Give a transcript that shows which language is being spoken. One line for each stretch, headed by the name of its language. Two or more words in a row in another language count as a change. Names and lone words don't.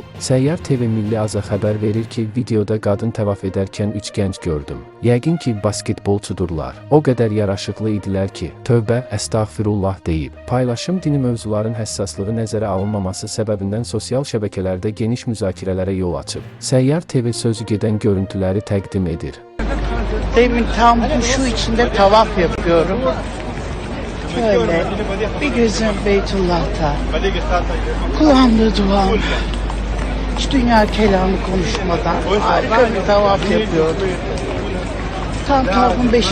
Azerbaijani: Səyyar TV Milli Aza xəbər verir ki, videoda qadın təvaf edərkən 3 gənc gördüm. Yəqin ki, basketbolçudurlar. O qədər yaraşıqlı idilər ki, tövbə, əstağfirullah deyib. Paylaşım dini mövzuların həssaslığı nəzərə alınmaması səbəbindən sosial şəbəkələrdə geniş müzakirələrə yol açıb. Səyyar TV sözü gedən görüntüləri təqdim edir.
Turkish: Demin tam huşu içinde tavaf yapıyorum. Şöyle bir gözüm Beytullah'ta, kulağımda duam, hiç dünya kelamı konuşmadan harika bir tavaf yapıyordum. Tam tavafın 5.